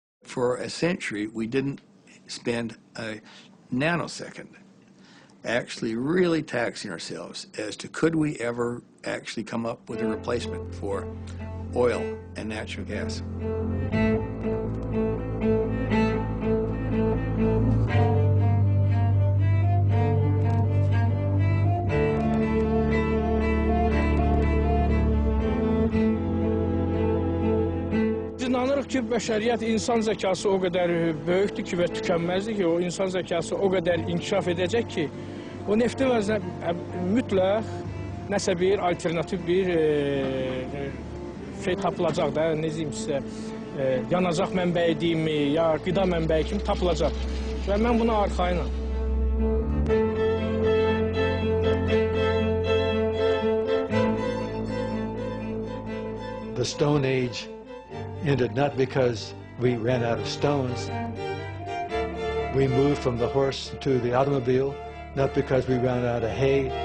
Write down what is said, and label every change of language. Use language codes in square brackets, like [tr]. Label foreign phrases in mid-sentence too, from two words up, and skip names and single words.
[en] for a century, we didn't spend a nanosecond actually really taxing ourselves as to could we ever actually come up with a replacement for oil and natural gas. [az] Biz inanırıq ki, bəşəriyyət insan zəkası o qədər böyükdür ki və tükənməzdir ki, o insan zəkası o qədər inkişaf edəcək ki, o neftin əvəzinə mütləq nəsə bir alternativ bir şey tapılacaq da, ne diyeyim sizə, yanacaq mənbəyi deyimi, ya qida mənbəyi kimi tapılacaq. Və mən buna arxayınam. [en] The Stone Age ended not because we ran out of stones. We moved from the horse to the automobile, not because we ran out of hay.